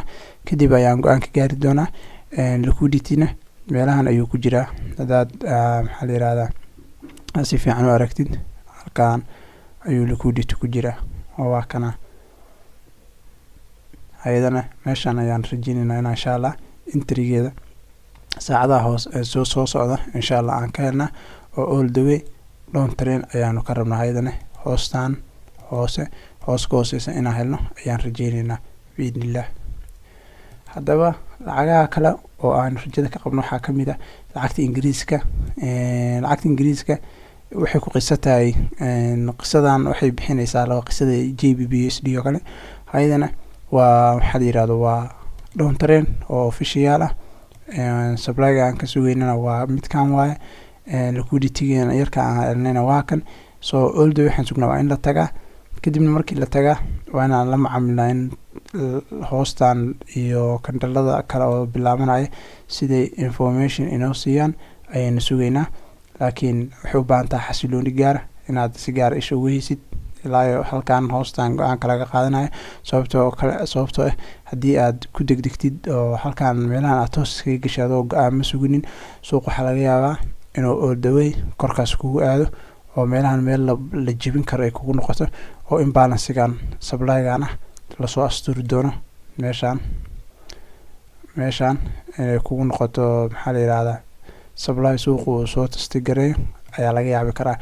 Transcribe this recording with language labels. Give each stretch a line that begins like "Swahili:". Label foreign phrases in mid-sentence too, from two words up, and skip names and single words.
Somali: kadib ayaan go-aan ka gaari doonaa. liquidity-na meelahan ayuu ku jiraa hadaad maxaa la yiraahdaa si fiican u aragtid halkan ayuu liquidity ku jiraa oo waa kana. ayadana meeshaan ayaan rajeynaynaa in
Arabic: insha Allah
Somali: intrigeeda saacadaha hoos soo socda
Arabic: insha Allah
Somali: aan ka helnaa oo
English: all the way down trend
Somali: ayaanu ka rabnaa. ayadana hoostaan hooseysa inaan helno ayaan rajeynaynaa biidnillah. haddaba lacagaha kale oo aan rajada ka qabno waxaa kamid ah lacagta Ingiriiska. waxay ku qisatahay qisadan waxay bixinaysaa laba qisada JBBUSD oo kale. ayadana waa waxa la yiraahdo waa
English: down trend
Somali: oo official ah supply aan ka sugeynana waa midkan waaye liquidity-geena yarka aan helnayna waa kan.
English: So all the way
Somali: waxaan sugnaa waa in la tagaa, kadibna markii la tagaa waa inaan la macaamilnaa in hoostan iyo kandhalada kale oo bilaabanaya siday information inoo siiyaan ayayna sugeynaa. laakiin waxay u baahan tahay xasilooni gaara inaad si gaar isha ugu heysid ilaa halkan hoostan go-aanka laga qaadanayo. sababtoo ah haddii aad ku degdegtid oo halkan meelahan aad toos kaga gashay adoo go-aan ma suginin, suuq waxaa laga yaabaa inuu
English: all the way
Somali: korkaas kugu aado oo meelahan meel la jebin karo ay kugu noqoto, oo imbalancegan supply-gan ah lasoo asturi doono meeshaan inay kugu noqoto maxaa la yidhahdaa supply suuqu soo testigareeyo ayaa laga yaabi karaa.